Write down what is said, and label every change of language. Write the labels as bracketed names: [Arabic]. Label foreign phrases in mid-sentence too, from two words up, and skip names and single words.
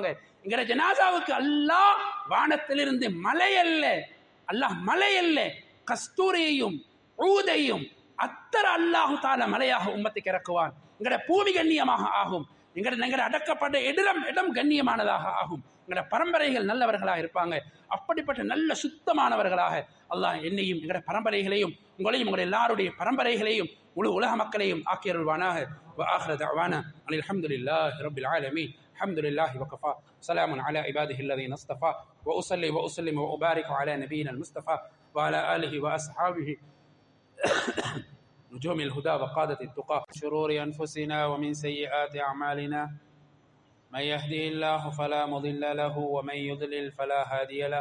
[Tamil] எங்கட ஜனாசாவுக்கு அல்லாஹ் வானத்திலிருந்து மலை அல்ல, அல்லாஹ் மலை அல்ல, கஸ்தூரியையும் ஊதையும் அத்தர [Arabic] الله تعالى [Tamil] மலையாக உம்மத்துக்கு இறக்குவான். எங்கட பூமி கண்ணியமாக ஆகும், எங்கட அடக்கப்பட்ட இடம் கண்ணியமானதாக ஆகும், எங்கட பரம்பரைகள் நல்லவர்களாக இருப்பாங்க. அப்படிப்பட்ட நல்ல சுத்தமானவர்களாக அல்லாஹ் என்னையும் எங்கட பரம்பரைகளையும் உங்களையும் உங்களுடைய எல்லாருடைய பரம்பரைகளையும் முழு உலக மக்களையும் ஆக்கியருள்வானாக. [Arabic] وآخر دعوانا أن الحمد لله رب العالمين. الحمد لله وكفى، سلام على عباده الذين اصطفى، وأصلي وأسلم وأبارك على نبينا المصطفى وعلى آله وأصحابه نجوم الهدى وقادة التقى. شرور أنفسنا ومن سيئات أعمالنا، من يهده الله فلا مضل له ومن يضلل فلا هادي له.